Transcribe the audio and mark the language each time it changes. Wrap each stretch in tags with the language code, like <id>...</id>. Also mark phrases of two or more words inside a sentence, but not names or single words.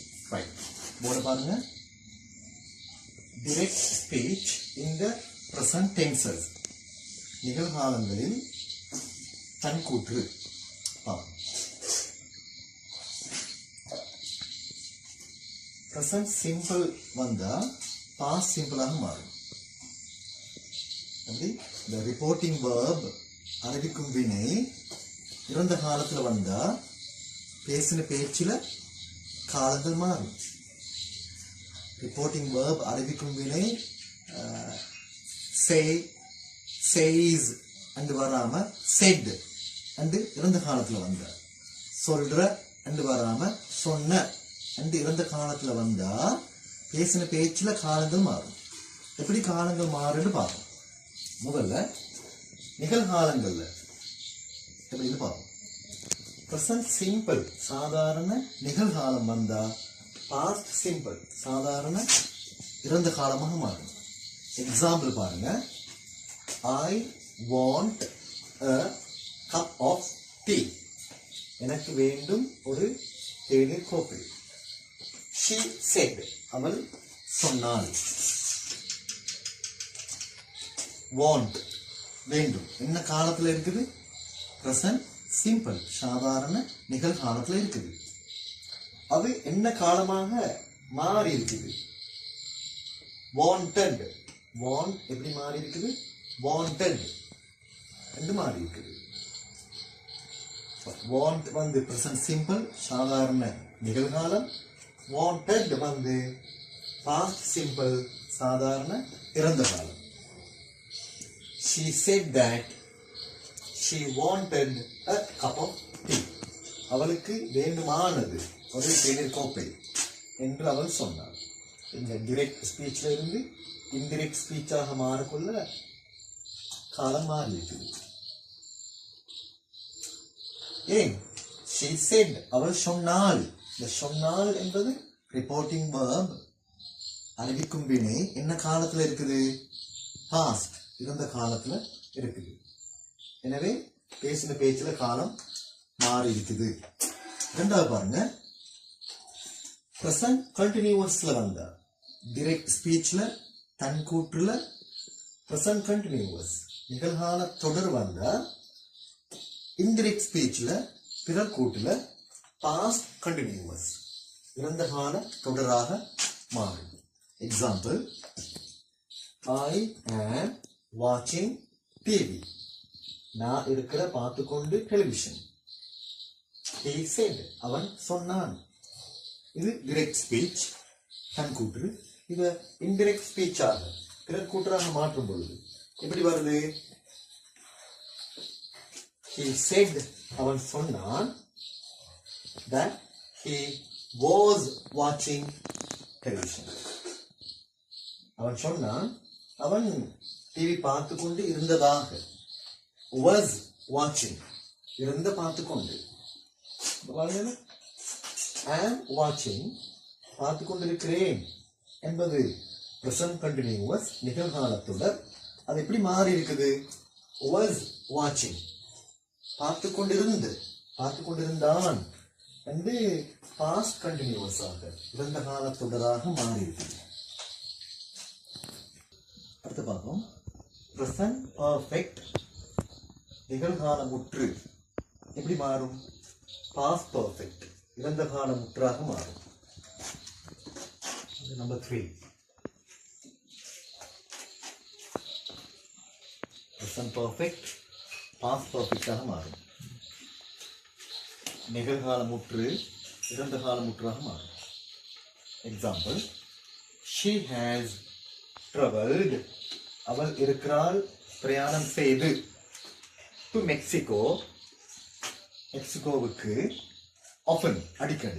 <en>Right.</en> <ta>போர்டு பாருங்க.</ta> <en>Direct speech in the present tenses.</en> <ta>நிகழ்காலங்களில் தன்கூற்று.</ta> <en>Present simple</en> <ta>வந்தா</ta> <en>past simple</en> <ta>ஆக மாறும். அப்படி</ta> <en>the reporting verb</en> <ta>அறிவிக்கும் வினை இறந்த காலத்துல வந்தா பேசின பேச்சில காலங்கள் மாறும்.</ta> <en>reporting verb</en> <ta>அறிவிக்கும் வினை</ta> <en>say, says and</en> <ta>வராம</ta> <en>said and</en> <ta>இறந்த காலத்துல வந்தா, சொல்ற and வராம சொன்ன and இறந்த காலத்துல வந்தா பேசின பேச்சில காலங்கள் மாறும். எப்படி காலங்கள் மாறுன்னு பார்ப்போம். முதல்ல நிகழ்காலங்கள்ல எப்படின்னு பார்ப்போம்.</ta> <en>present simple</en> <ta>சாதாரண நிகழ்காலம் வந்தா</ta> <en>past simple</en> <ta>சாதாரண இறந்த காலமாக மாறும். எக்ஸாம்பிள் பாருங்க.</ta> <en>I want a cup of tea.</en> <ta>எனக்கு வேண்டும் ஒரு தேநீர் கோப்பை.</ta> <en>She said</en> <ta>அவள் சொன்னாள். want வேண்டும் என்ன காலத்துல இருக்குது?</ta> <en>present simple</en> <ta>சாதாரண நிகழ்காலத்துல இருக்குது. அது என்ன காலமாக மாறி இருக்குது? wanted. want எப்படி மாறி இருக்குது? wanted என்று மாறி இருக்குது. want வந்து</ta> <en>present simple</en> <ta>சாதாரண நிகழ்காலம். wanted வந்து</ta> <en>past simple</en> <ta>சாதாரண இறந்த காலம்.</ta> <en>She said that she wanted a cup of tea.</en> <ta>அவளுக்கு வேண்டுமானது ஒரு தேநீர் கோப்பை என்று அவள் சொன்னாள். இந்த</ta> <en>direct speechல</en> <ta>இருந்து</ta> <en>indirect speechஆக</en> <ta>மாறக்குள்ள காலம் மாறி இருக்குது. ஏன்?</ta> <en>she said</en> <ta>அவள் சொன்னாள். இந்த சொன்னாள் என்பது</ta> <en>reporting verb</en> <ta>அறிவிக்கும் வினை என்ன காலத்துல இருக்குது? past இறந்த காலத்துல இருக்குது. எனவே பேசின பேச்சுல காலம் மாறி இருக்குது. இரண்டாவது பாருங்க.</ta> <en>present continuousல</en> <ta>வந்தா</ta> <en>direct speechல</en> <ta>தன்கூற்றுல</ta> <en>present continuous</en> <ta>நிகழ்கால தொடர் வந்தா</ta> <en>indirect speechல</en> <ta>பிறர் கூட்டுல</ta> <en>past continuous</en> <ta>இறந்த கால தொடராக மாறும். எக்ஸாம்பிள்.</ta> <en>I am watching TV.</en> <ta>நான் இருக்கிற பார்த்துக்கொண்டு டெலிவிஷன்.</ta> <en>He said</en> <ta>அவன் சொன்னான். இது</ta> <en>direct speech</en> <ta>தன்கூற்று. இது</ta> <en>indirect speech</en> <ta>ஆக பிறர் கூற்றாக மாற்றும் பொழுது எப்படி வருது?</ta> <en>He said</en> <ta>அவன் சொன்னான்</ta> <en>that he was watching television.</en> <ta>அவன் சொன்னான் அவன் டிவி பார்த்து கொண்டு இருந்ததாக.</ta> <en>was watching</en> <ta>இருந்த பார்த்து கொண்டு.</ta> <en>am watching</en> <ta>பார்த்து கொண்டிருக்கிறேன் என்பது</ta> <en>present continuous</en> <ta>நிகழ்கால தொடர். அது எப்படி மாறி இருக்குது?</ta> <en>was watching</en> <ta>பார்த்து கொண்டிருந்தான் என்று</ta> <en>past continuous</en> <ta>ஆக இறந்த கால தொடராக மாறி இருக்குது. அடுத்து பார்ப்போம்.</ta> <en>present perfect</en> <ta>நிகழ்கால முற்று எப்படி மாறும்?</ta> <en>past perfect</en> <ta>இறந்த கால முற்றாக மாறும். நம்பர் 3.</ta> <en>present perfect past perfect</en> <ta>ஆக மாறும். நிகழ்கால முற்று இறந்த கால முற்றாக மாறும். எக்ஸாம்பிள்.</ta> <en>she has traveled</en> <ta>அவள் இருக்கிறாள் பிரயாணம் செய்து</ta> <en>to Mexico</en> <ta>மெக்சிகோவுக்கு often அடிக்கடி.</ta>